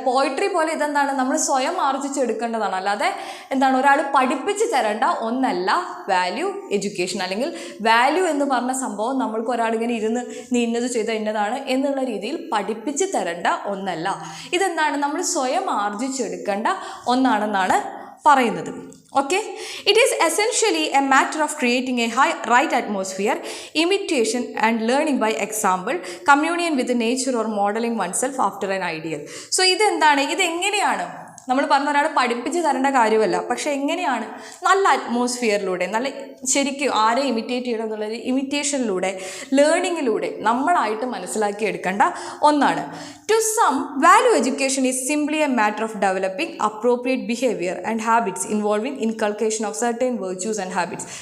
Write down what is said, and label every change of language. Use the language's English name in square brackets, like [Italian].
[Malayalam] Poetry പോലെ ഇതെന്താണ്? നമ്മൾ സ്വയം ആർജിച്ചെടുക്കേണ്ടതാണ്, അല്ലാതെ ഒരാൾ പഠിപ്പിച്ച് തരേണ്ട ഒന്നല്ല വാല്യൂ എഡ്യൂക്കേഷൻ. അല്ലെങ്കിൽ വാല്യൂ എന്ന് പറഞ്ഞ സംഭവം നമ്മൾക്ക് ഒരാളിങ്ങനെ ഇരുന്ന് നീ ഇന്നത് ചെയ്ത ഇന്നതാണ് എന്നുള്ള രീതിയിൽ പഠിപ്പിച്ച് തരേണ്ട ഒന്നല്ല. ഇതെന്താണ്? നമ്മൾ സ്വയം ആർജിച്ചെടുക്കേണ്ട ഒന്നാണെന്നാണ് പറയുന്നത്. [English] Okay, it is essentially a matter of creating a right atmosphere, imitation and learning by example, communion with nature or modeling oneself after an ideal. [Malayalam] So ഇതെങ്ങനെയാണ്? നമ്മൾ പറഞ്ഞ ഒരാൾ പഠിപ്പിച്ച് തരേണ്ട കാര്യമല്ല, പക്ഷേ എങ്ങനെയാണ് നല്ല അറ്റ്മോസ്ഫിയറിലൂടെ, നല്ല ശരിക്കും ആരെ ഇമിറ്റേറ്റ് ചെയ്യണം എന്നുള്ളത് ഇമിറ്റേഷനിലൂടെ, ലേണിങ്ങിലൂടെ നമ്മളായിട്ട് മനസ്സിലാക്കി എടുക്കേണ്ട ഒന്നാണ്. [English] To sum, value education is simply a matter of developing appropriate behaviour and habits involving inculcation of certain virtues and habits.